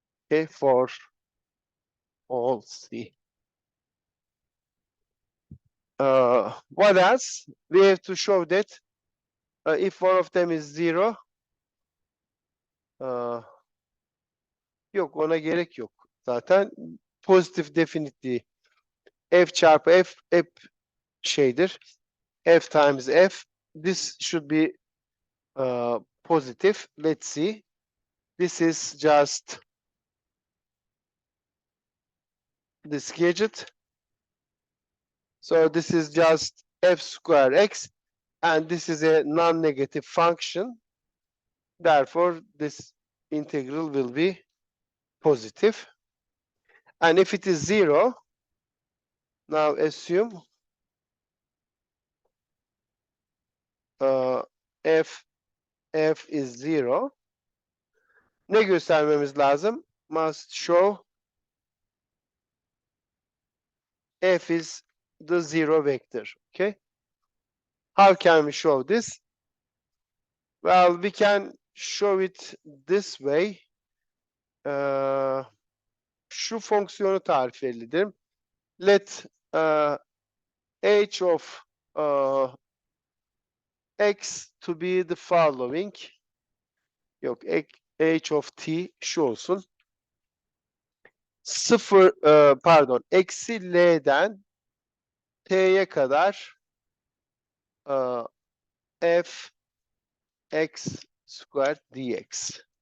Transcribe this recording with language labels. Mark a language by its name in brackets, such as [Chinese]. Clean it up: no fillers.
[English] Okay, for all c. What else? We have to show that if one of them is zero, [Turkish] yok, ona gerek yok. Zaten pozitif definitely f çarpı f şeydir. [English] F times f. This should be positive. Let's see. This is just this gadget. So this is just f square x, and this is a non-negative function. Therefore, this integral will be positive. And if it is zero, now assume f is zero. [Turkish] Ne göstermemiz lazım? [English] Must show f is the zero vector. Okay. How can we show this? Well, we can show it this way. [Turkish] Şu fonksiyonu tarif edelim. [English] Let h of x to be the following. [Turkish] Yok, [English] h of t [Turkish] şu olsun. Sıfır, pardon, eksi l'den t'ye kadar [English] f x square dx.